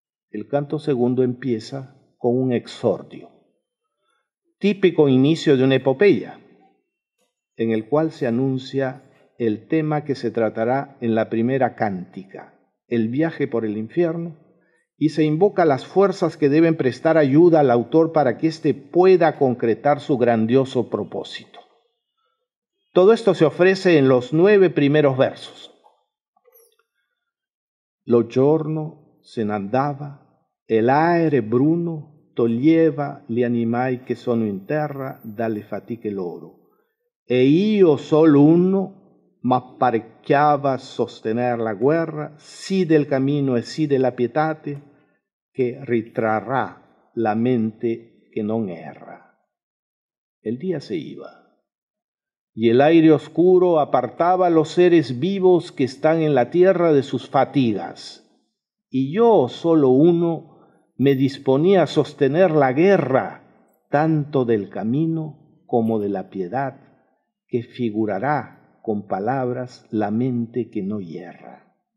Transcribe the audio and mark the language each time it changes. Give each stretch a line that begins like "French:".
Spanish: El canto segundo empieza con un exordio, típico inicio de una epopeya, en el cual se anuncia el tema que se tratará en la primera cántica, el viaje por el infierno, y se invoca las fuerzas que deben prestar ayuda al autor para que éste pueda concretar su grandioso propósito. Todo esto se ofrece en los 9 primeros versos.
Italian: Lo giorno se ne andava, e l'aere bruno toglieva gli animai che sono in terra dalle fatiche loro, e io solo uno m'apparecchiava a sostener la guerra, sì del camino e sì della pietate, che ritrarrà la mente che non erra.
Spanish: El día se iba. y el aire oscuro apartaba a los seres vivos que están en la tierra de sus fatigas. Y yo, solo uno, me disponía a sostener la guerra, tanto del camino como de la piedad, que figurará con palabras la mente que no hierra.